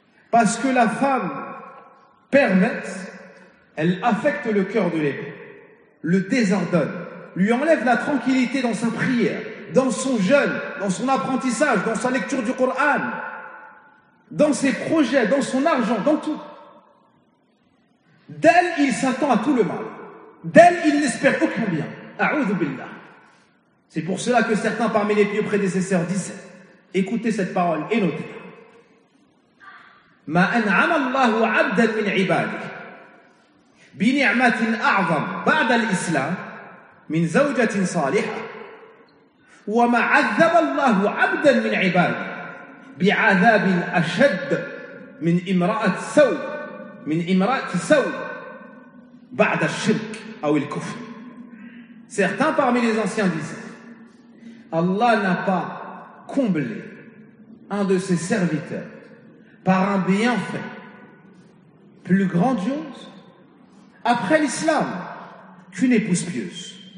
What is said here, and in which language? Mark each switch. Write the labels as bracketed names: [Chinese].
[French] Parce que la femme permettent, elle affecte le cœur de l'époux, le désordonne, lui enlève la tranquillité dans sa prière, dans son jeûne, dans son apprentissage, dans sa lecture du Coran, dans ses projets, dans son argent, dans tout. D'elle, il s'attend à tout le mal. D'elle, il n'espère aucun bien. A'oudhu billah. C'est pour cela que certains parmi les pieux prédécesseurs disent, écoutez cette parole et notez-la. [Arabic] ما أنعم الله عبدا من عباده بنعمة أعظم بعد الإسلام من زوجة صالحة وما عذب الله عبدا من عباده بعذاب أشد من امرأة سوء من امرأة سوء بعد الشرك أو الكفر. [French] Certains parmi les anciens disaient, Allah n'a pas comblé un de ses serviteurs par un bienfait plus grandiose après l'islam qu'une épouse pieuse.